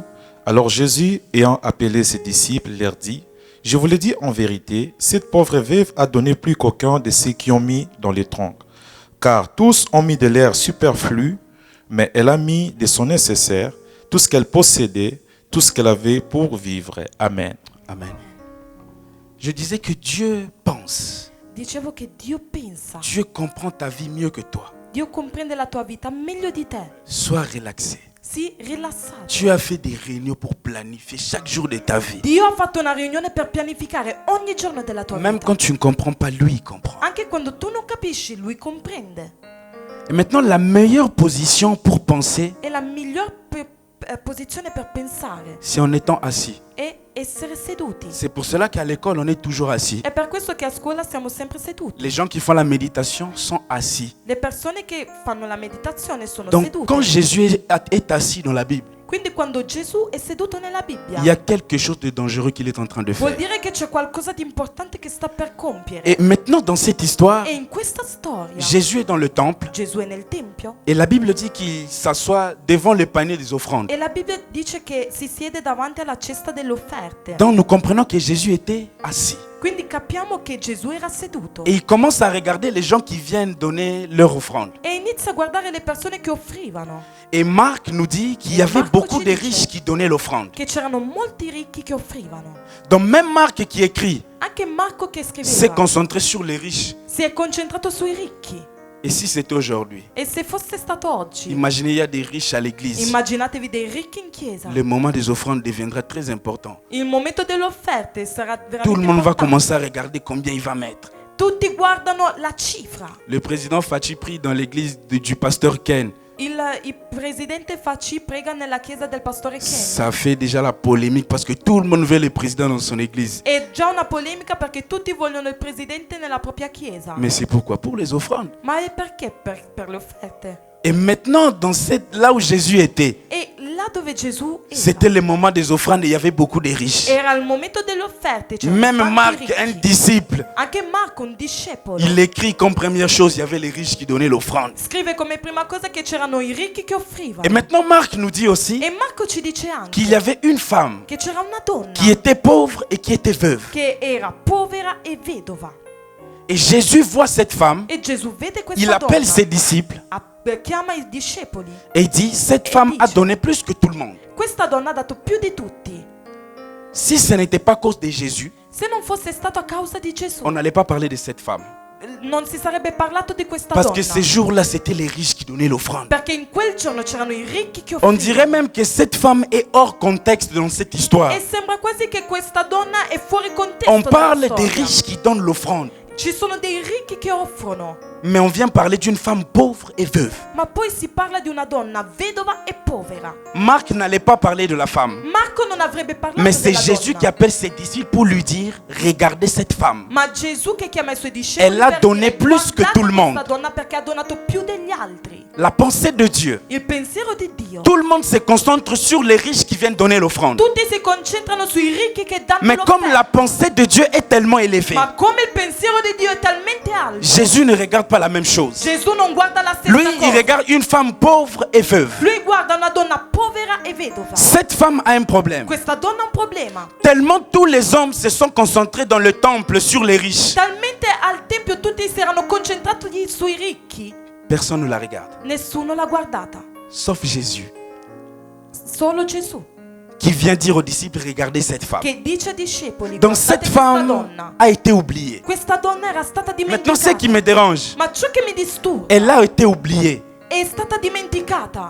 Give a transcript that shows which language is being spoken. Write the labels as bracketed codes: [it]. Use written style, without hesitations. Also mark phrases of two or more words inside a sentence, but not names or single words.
[fr] Alors Jésus, ayant appelé ses disciples, leur dit: je vous le dis en vérité, cette pauvre veuve a donné plus qu'aucun de ceux qui ont mis dans les troncs. Car tous ont mis de l'air superflu, mais elle a mis de son nécessaire, tout ce qu'elle possédait, tout ce qu'elle avait pour vivre. Amen. Amen. Je disais que Dieu pense. [it] Dicevo che Dio pensa. [fr] Dieu comprend ta vie mieux que toi. [it] Dio comprende la tua vita meglio di te. [fr] Sois relaxé. [it] Sii rilassato. [fr] Dieu a fait des réunions pour planifier chaque jour de ta vie. [it] Dio ha fatto una riunione per pianificare ogni giorno della tua [fr] Même [it] vita. [fr] quand tu ne comprends pas, lui, il comprend. [it] Anche quando tu non capisci, lui comprende. [fr] Et maintenant, la meilleure position pour penser, [it] E la miglior posizione per pensare [fr] c'est en étant assis. [it] è essere seduti. [fr] C'est pour cela qu'à l'école, on est toujours assis. [it] È per questo che a scuola siamo sempre seduti. [fr] Les gens qui font la méditation sont assis. [it] Le persone che fanno la meditazione sono [fr] Donc, [it] sedute. [fr] quand Jésus est assis dans la Bible, [it] Quindi quando Gesù è seduto nella Bibbia, [fr] il y a quelque chose de dangereux qu'il est en train de [it] vuol [fr] faire. [it] dire che c'è qualcosa di importante che sta per compiere. [fr] Et maintenant, dans cette histoire, [it] E in questa storia [fr] Jésus est dans le temple [it] Gesù è nel Tempio [fr] et la Bible dit qu'il s'assoit devant le panier des offrandes. [it] e la Bibbia dice che si siede davanti alla cesta delle offerte. [fr] Donc, nous comprenons que Jésus était assis. [it] Quindi capiamo che Gesù era seduto [fr] Et il commence à regarder les gens qui viennent donner leur offrande. [it] e inizia a guardare le persone che offrivano, [fr] Et Marc nous dit qu'il y avait [it] Marco [fr] beaucoup [it] ci [fr] de [it] dice [fr] riches qui donnaient l'offrande. [it] che c'erano molti ricchi che offrivano. [fr] Donc même Marc qui écrit [it] Anche Marco che [fr] s'est [it] scriveva [fr] concentré sur les riches. [it] si è concentrato sui ricchi. [fr] Et si c'était aujourd'hui, [it] E se fosse stato oggi, [fr] imaginez, il y a des riches à l'église. [it] immaginatevi dei ricchi in chiesa. [fr] Le moment des offrandes deviendra très important. [it] Il momento delle offerte sarà veramente [fr] Tout le monde va [it] importante. [fr] commencer à regarder combien il va mettre. [it] Tutti guardano la cifra. [fr] Le président Fachi prie dans l'église du pasteur Ken. [it] Il presidente Facci prega nella chiesa del pastore Ken. [fr] Ça fait déjà la polémique parce que tout le monde veut le président dans son église. [it] È già una polemica perché tutti vogliono il presidente nella propria chiesa. [fr] Mais c'est pourquoi? Pour les offrandes. [it] Ma è perché? Per le offerte. [fr] Et maintenant, là où Jésus était, [it] E là dove Gesù era, [fr] c'était le moment des offrandes et il y avait beaucoup de riches. [it] era il momento delle offerte. C'erano [fr] Même [it] tanti [fr] Marc, [it] ricchi. [fr] un disciple, [it] Anche Marco, un discepolo, [fr] il écrit comme première chose, il y avait les riches qui donnaient l'offrande. [it] scrive come prima cosa che c'erano i ricchi che offrivano. [fr] Et maintenant, Marc nous dit aussi [it] E Marco ci dice anche [fr] qu'il y avait une femme [it] che c'era una donna [fr] qui était pauvre et qui était veuve. [it] che era povera e vedova. [fr] Et Jésus voit cette femme, [it] E Gesù vede questa [fr] il appelle [it] donna, [fr] ses disciples [it] chiama i discepoli. [fr] et il dit, cette femme a donné plus que tout le monde. [it] Questa donna ha dato più di tutti. [fr] Si ce n'était pas à cause de Jésus, [it] Se non fosse stato a causa di Gesù, [fr] on n'allait pas parler de cette femme. [it] non si sarebbe parlato di questa [fr] Parce [it] donna. [fr] que ces jours-là, c'était les riches qui donnaient l'offrande. [it] Perché in quel giorno c'erano i ricchi che [fr] On [it] offrivano. [fr] dirait même que cette femme est hors contexte dans cette histoire. [it] E sembra quasi che questa donna è fuori contesto. [fr] On [it] dalla [fr] parle des [it] storia. [fr] riches qui donnent l'offrande. [it] Ci sono dei ricchi che offrono. [fr] Mais on vient parler d'une femme pauvre et veuve. [it] Ma poi si parla di una donna vedova e povera. [fr] Marc n'allait pas parler de la femme. [it] Marco non avrebbe parlato [fr] Mais c'est [it] della [fr] Jésus [it] donna. [fr] qui appelle ses disciples pour lui dire, regardez cette femme. [it] Ma Gesù che chiama i suoi discepoli [fr] Elle a [it] per [fr] donné [it] dire, [fr] plus que [it] guardate [fr] tout le monde. [it] questa donna perché ha donato più degli altri. [fr] La pensée de Dieu. [it] Il pensiero di Dio. [fr] Tout le monde se concentre sur les riches qui viennent donner l'offrande. [it] Tutti si concentrano sui ricchi che danno [fr] Mais comme la [it] l'offerta. [fr] pensée de Dieu est tellement élevée, [it] Ma come il pensiero di Dio è talmente alto, [fr] Jésus ne regarde pas la même chose. [it] Gesù non guarda la stessa [fr] Lui, [it] cosa. [fr] il regarde une femme pauvre et veuve. [it] Lui guarda una donna povera e vedova. [fr] Cette femme a un problème. [it] Questa donna ha un problema. [fr] Tellement tous les hommes se sont concentrés dans le temple sur les riches. [it] Talmente al tempio tutti si erano concentrati sui ricchi, [fr] Personne ne la regarde. [it] nessuno l'ha guardata. [fr] Sauf Jésus, [it] Solo Gesù [fr] qui vient dire aux disciples, regardez cette femme. [it] che dice ai discepoli, [fr] Donc [it] guardate [fr] cette [it] questa [fr] femme [it] donna. [fr] a été oubliée. [it] Questa donna era stata [fr] Maintenant, ce [it] dimenticata. [fr] qui me dérange, [it] Ma ciò che mi disturba [fr] elle a été oubliée [it] è stata dimenticata